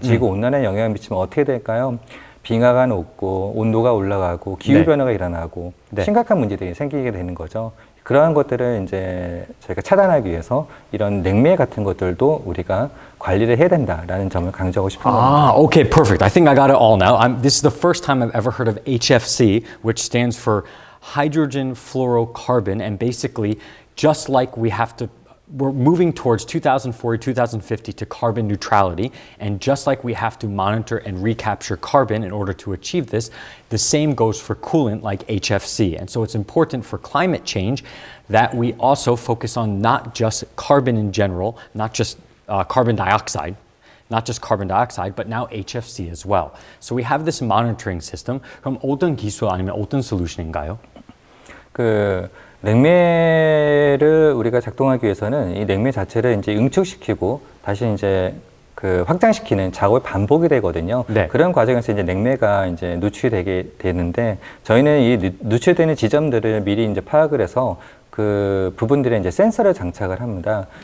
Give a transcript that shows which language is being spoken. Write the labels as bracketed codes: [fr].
[ko] 지구 온난화에 영향을 미치면 어떻게 될까요? 빙하가 녹고 온도가 올라가고 기후 변화가 일어나고 심각한 문제들이 생기게 되는 거죠. 그러한 것들을 이제 저희가 차단하기 위해서 이런 냉매 같은 것들도 우리가 관리를 해야 된다라는 점을 강조하고 싶은 겁니다. [en] Okay, perfect. I think I got it all now. This is the first time I've ever heard of HFC, which stands for hydrogen fluorocarbon, and basically, just like we have to we're moving towards 2040, 2050 to carbon neutrality. And just like we have to monitor and recapture carbon in order to achieve this, the same goes for coolant like HFC. And so it's important for climate change that we also focus on not just carbon in general, not just carbon dioxide, but now HFC as well. So we have this monitoring system. [ko] 그럼 어떤 기술 아니면 어떤 솔루션인가요? 냉매를 우리가 작동하기 위해서는 이 냉매 자체를 이제 응축시키고 다시 이제 확장시키는 작업이 반복이 되거든요. 네. 그런 과정에서 이제 냉매가 이제 누출되게 되는데 저희는 이 누출되는 지점들을 미리 이제 파악을 해서 그 부분들에 이제 센서를 장착을 합니다.